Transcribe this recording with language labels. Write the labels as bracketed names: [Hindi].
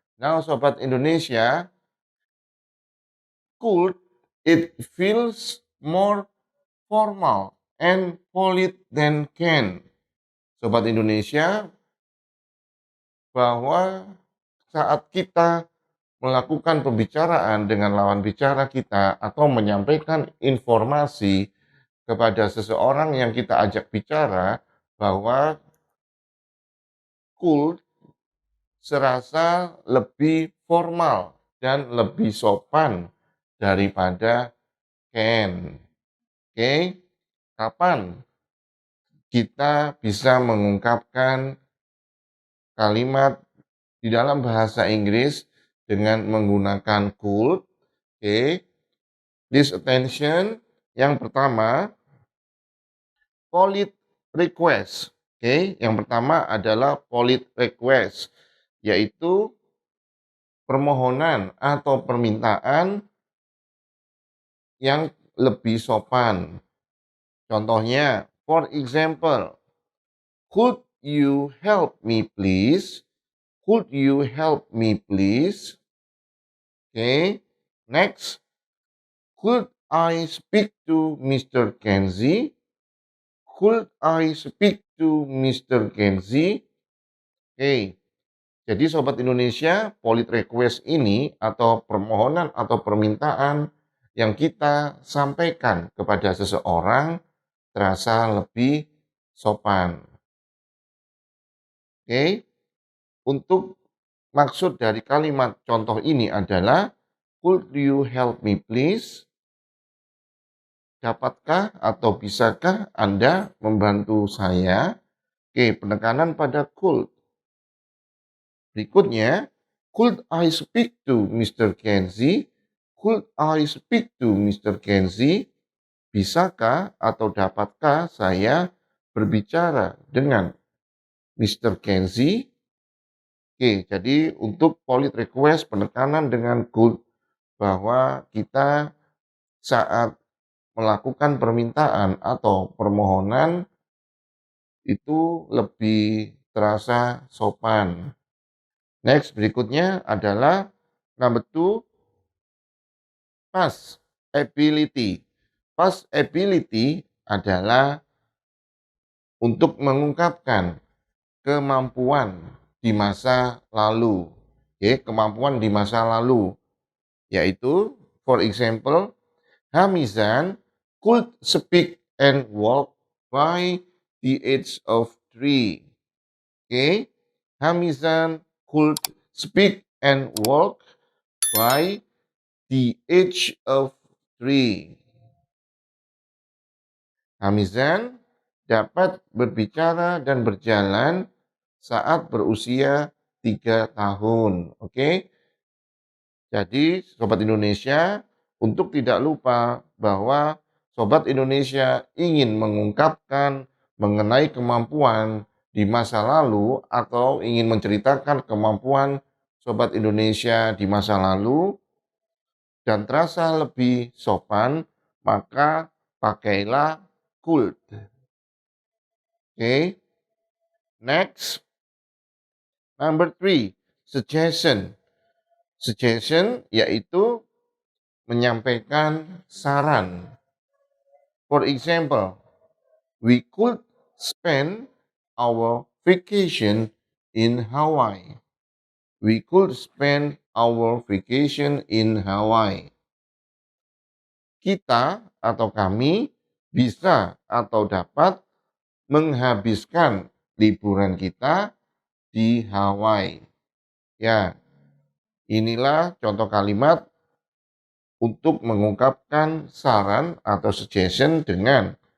[English] Now, Sobat Indonesia, could it feels more formal and polite than can. [Indonesian] Sobat Indonesia, bahwa saat kita melakukan pembicaraan dengan lawan bicara kita atau menyampaikan informasi kepada seseorang yang kita ajak bicara, bahwa could serasa lebih formal dan lebih sopan daripada can. Oke, kapan kita bisa mengungkapkan kalimat di dalam bahasa Inggris dengan menggunakan could? Oke, [English] please attention. [Indonesian] Yang pertama, polite request. Oke, yang pertama adalah polite request, yaitu permohonan atau permintaan yang lebih sopan. [English] Contohnya, for example, could you help me please? Could you help me please? Okay, next, could I speak to Mr. Kenzie? Could I speak to Mr. Kenzie? [Indonesian] Oke, jadi Sobat Indonesia, polite request ini atau permohonan atau permintaan yang kita sampaikan kepada seseorang terasa lebih sopan. Oke, untuk maksud dari kalimat contoh ini adalah, [English] could you help me please? [Indonesian] Dapatkah atau bisakah Anda membantu saya? Oke, penekanan pada could. [English] Berikutnya, could I speak to Mr. Kenzie? Could I speak to Mr. Kenzie? [Indonesian] Bisakah atau dapatkah saya berbicara dengan Mr. Kenzie? Oke, jadi untuk polite request penekanan dengan could, bahwa kita saat melakukan permintaan atau permohonan itu lebih terasa sopan. [English] Next, [Indonesian] berikutnya adalah [English] number 2, past ability. [Indonesian] Past ability adalah untuk mengungkapkan kemampuan di masa lalu. Oke, kemampuan di masa lalu, yaitu [English] for example, Hamizan could speak and walk by the age of 3. Okay, Hamizan could speak and walk by the age of 3. [Indonesian] Hamizan dapat berbicara dan berjalan saat berusia 3 tahun. Oke, jadi Sobat Indonesia, untuk tidak lupa bahwa Sobat Indonesia ingin mengungkapkan mengenai kemampuan di masa lalu atau ingin menceritakan kemampuan Sobat Indonesia di masa lalu dan terasa lebih sopan, maka pakailah could. [English] Oke, next, number 3, suggestion. [Indonesian] Suggestion yaitu menyampaikan saran. [English] For example, we could spend our vacation in Hawaii. We could spend our vacation in Hawaii. [Indonesian] Kita atau kami bisa atau dapat menghabiskan liburan kita di Hawaii. Ya, inilah contoh kalimat untuk mengungkapkan saran atau suggestion dengan